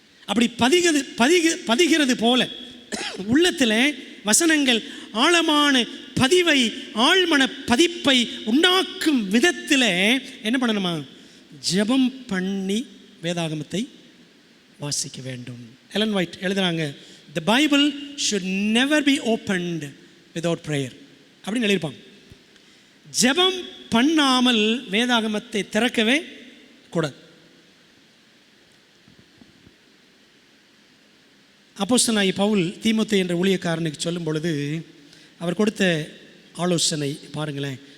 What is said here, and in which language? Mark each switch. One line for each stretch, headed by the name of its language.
Tamil: அப்படி பதிகிறது போல உள்ளத்தில் வசனங்கள் ஆழமான பதிவை, ஆழ்மன பதிப்பை உண்டாக்கும் விதத்தில் என்ன பண்ணணுமா? ஜெபம் பண்ணி வேதாகமத்தை வாசிக்க வேண்டும். எலன் ஒயிட் எழுதுறாங்க,
English: The Bible should never be opened without prayer
Tamil: அப்படின்னு எழுதியிருப்பாங்க. ஜெபம் பண்ணாமல் வேதாகமத்தை திறக்கவே கூடாது. அப்போஸ்தலனாகிய பவுல் தீமோத்தேயு என்ற ஊழியக்காரனுக்கு சொல்லும் பொழுது அவர் கொடுத்த ஆலோசனை பாருங்களேன்.